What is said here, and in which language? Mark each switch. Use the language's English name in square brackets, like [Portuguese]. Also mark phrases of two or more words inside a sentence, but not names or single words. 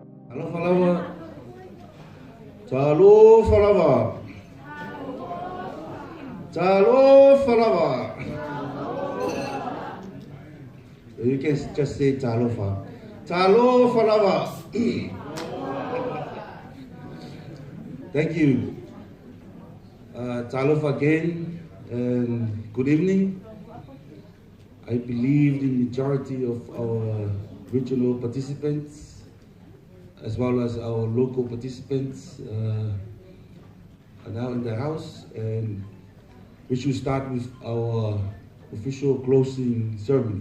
[Samoan] Alofa lava. Talofa lava. Talofa lava. [English] You can just say talofa. [Samoan] Talofa lava. [English] Thank you. Talofa again, and good evening. I believe the majority of our regional participants, as well as our local participants, are now in the house, and we should start with our official closing ceremony.